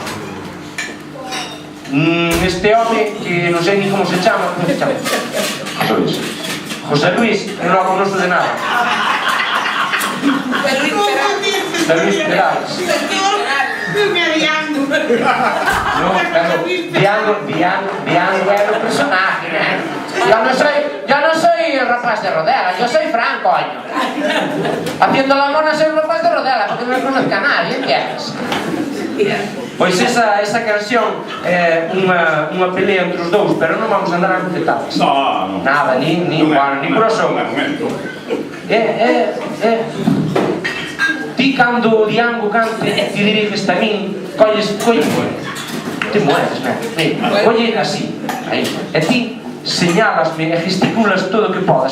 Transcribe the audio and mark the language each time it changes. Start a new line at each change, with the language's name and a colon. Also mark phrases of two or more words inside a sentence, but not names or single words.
Galician: Este home, que non sei ni como se chama, como se chama? José Luis, non o conozco de nada. José Luis Perales. Diango. No, claro, Diango é o personaje, né?
Spanish: Yo no soy el rapaz de Rodela, yo soy Frank, coño. Haciendo la mona soy el rapaz de Rodela, porque no me conozca a nadie, ¿entiendes?
Galician: Pois esa canción é unha pelea entre os dous, pero non vamos a andar a detalles. No. Nada, ni por oso. Ti cando o Diango cante, ti diriges a min, colles,
Spanish: te mueres,
Galician: colle así, aí, e ti señalasme e gesticulas todo o que podas.